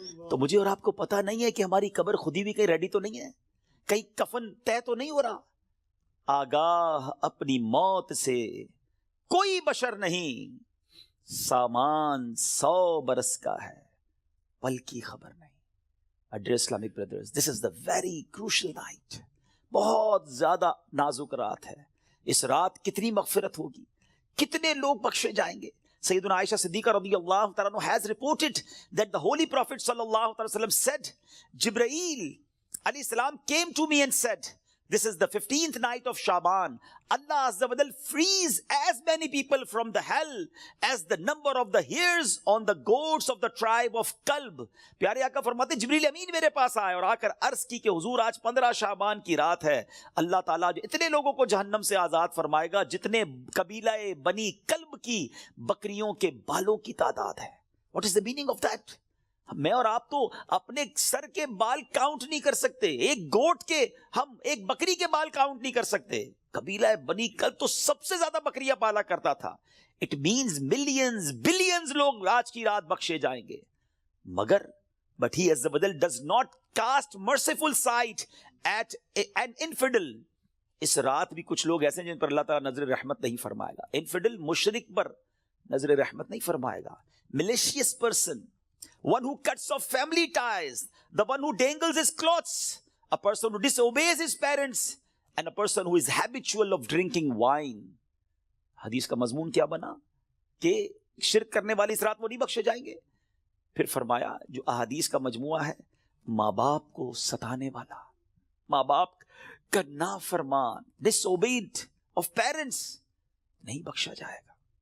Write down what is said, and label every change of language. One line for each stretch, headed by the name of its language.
Urdu: تو مجھے اور آپ کو پتا نہیں ہے کہ ہماری قبر کھودی بھی کہیں ریڈی تو نہیں ہے، کہیں کفن طے تو نہیں ہو رہا. آگاہ اپنی موت سے کوئی بشر نہیں، سامان 100 برس کا ہے پل کی خبر نہیں.
English: Dear Islamic brothers, this is the very crucial night.
Urdu: بہت زیادہ نازک رات ہے. اس رات کتنی مغفرت ہوگی، کتنے لوگ بخشے جائیں گے.
English: سیدنا عائشہ صدیقہ رضی اللہ تعالیٰ عنہ has reported that the Holy Prophet sallallahu alaihi wasallam said, Jibreel alayhi salam came to me and said, this is the 15th night of Shaban. Allah Azza wa Jal frees as many people from the hell as the number of the hairs on the goats of the tribe of Kalb.
Urdu: پیارے آقا فرماتے جبریل امین میرے پاس آئے اور آ کر عرض کی کہ حضور آج 15 شعبان کی رات ہے. اللہ تعالیٰ جو اتنے لوگوں کو جہنم سے آزاد فرمائے گا جتنے قبیلہ بنی کلب کی بکریوں کے بالوں کی تعداد ہے.
English: What is the meaning of that?
Urdu: میں اور آپ تو اپنے سر کے بال کاؤنٹ نہیں کر سکتے، ایک گوٹ کے، ہم ایک بکری کے بال کاؤنٹ نہیں کر سکتے. قبیلہ بنی کلب تو سب سے زیادہ بکریاں پالا کرتا تھا.
English: It means millions billions لوگ آج کی رات بخشے جائیں گے.
Urdu: مگر
English: but he as the badal does not cast merciful sight at an infidel.
Urdu: اس رات بھی کچھ لوگ ایسے ہیں جن پر اللہ تعالیٰ نظر رحمت نہیں فرمائے گا. انفیڈل مشرک پر نظر رحمت نہیں فرمائے گا.
English: malicious person, one who cuts off family ties, the one who dangles his clothes, a person who disobeys his parents, and a person who is habitual of drinking wine.
Urdu: حدیث کا مضمون کیا بنا کہ شرک کرنے والے اس رات وہ نہیں بخشے جائیں گے. پھر فرمایا جو احادیث کا مجموعہ ہے، ماں باپ کو ستانے والا، ماں باپ کا نافرمان،
English: disobeyed of parents،
Urdu: نہیں بخشا جائے گا.